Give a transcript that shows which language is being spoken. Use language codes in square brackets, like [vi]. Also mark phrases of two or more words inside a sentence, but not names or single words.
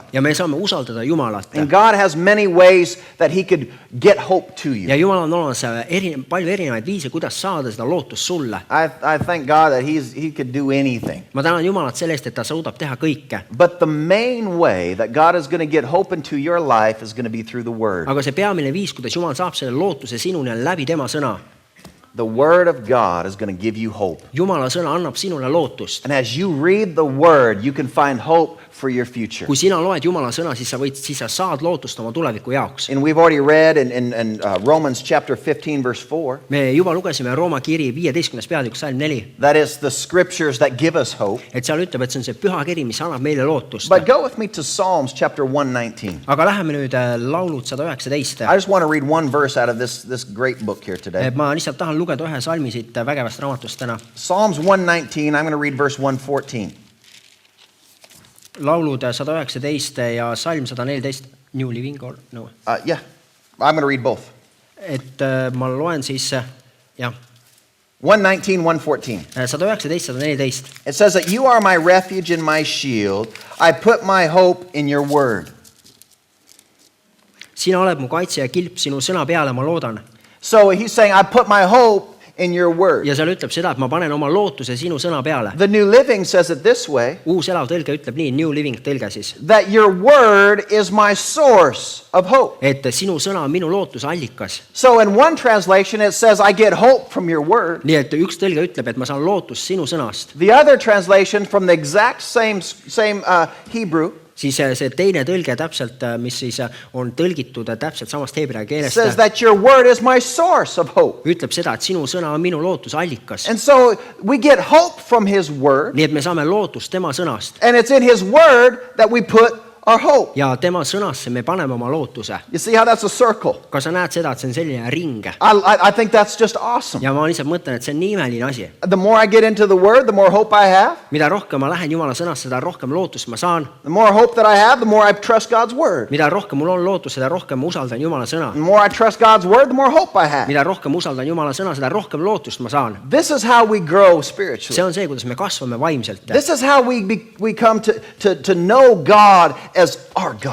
[et] Ja me saame usaldada Jumalat. [en] And God has many ways that he could get hope to you. [et] Ja Jumal on olemas palju erinevaid viise, kuidas saada seda lootust sulle. [en] I thank God that he could do anything. [et] Ma tänan Jumalat selle eest, et ta suudab teha kõike. [en] But the main way that God is going to get hope into your life is going to be through the Word. [et] Aga see peamine viis, kuidas Jumal saab selle lootuse sinuni, on läbi tema sõna. [en] The Word of God is going to give you hope. [et] Jumala sõna annab sinule lootust. [en] And as you read the Word, you can find hope for your future. [et] Kui sina loed Jumala sõna, siis sa saad lootust oma tuleviku jaoks. [en] And we've already read in Romans chapter 15 verse 4. [et] Me juba lugesime Rooma kiri 15. peatükk salm 4. [en] That is the scriptures that give us hope. [et] Et seal ütleb, et see on see püha kiri, mis annab meile lootust. [en] But go with me to Psalms chapter 119. [et] Aga läheme nüüd laulud 119. [en] I just want to read one verse out of this great book here today. [et] Ma lihtsalt tahan lugeda ühe salmi siit vägevast raamatust täna. [en] Psalms 119, I'm going to read verse 114. [et] Laulud 119 ja salm 114. [en] New Living or no? Yeah, I'm going to read both. [et] Et ma loen siis, jah. [en] 119, 114. [et] 119, 114. [en] It says that you are my refuge and my shield. I put my hope in your word. [et] Sina oled mu kaitse ja kilp, sinu sõna peale ma loodan. [en] So he's saying, I put my hope in your word. [et] Ja seal ütleb seda, et ma panen oma lootuse sinu sõna peale. [en] The New Living says it this way. [et] Uus elav tõlge ütleb nii, New Living tõlge siis. [en] That your word is my source of hope. [et] Et sinu sõna on minu lootuse allikas. [en] So in one translation it says I get hope from your word. [et] Nii et üks tõlge ütleb, et ma saan lootust sinu sõnast. [en] The other translation from the exact same Hebrew [et] siis see teine tõlge täpselt, mis siis on tõlgitud täpselt samast heebrea keelest, [en] says that your word is my source of hope. [et] Ütleb seda, et sinu sõna on minu lootuse allikas. [en] And so we get hope from his word. [et] Nii et me saame lootust tema sõnast. [en] And it's in his word that we put our hope. [et] Ja tema sõnasse me paneme oma lootuse. [en] You see how that's a circle? [et] Kas sa näed seda, et see on selline ring? [en] I think that's just awesome. [et] Ja ma lihtsalt mõtlen, et see on nii imeline asi. [en] The more I get into the word, the more hope I have. [et] Mida rohkem ma lähen Jumala sõnasse, seda rohkem lootust ma saan. [en] The more hope that I have, the more I trust God's word. [et] Mida rohkem mul on lootust, seda rohkem ma usaldan Jumala sõna. [en] The more I trust God's word, the more hope I have. [et] Mida rohkem usaldan Jumala sõna, seda rohkem lootust ma saan. [en] This is how we grow spiritually. [et] See on see, kuidas me kasvame vaimselt. [en] This is how we come to know God as our God.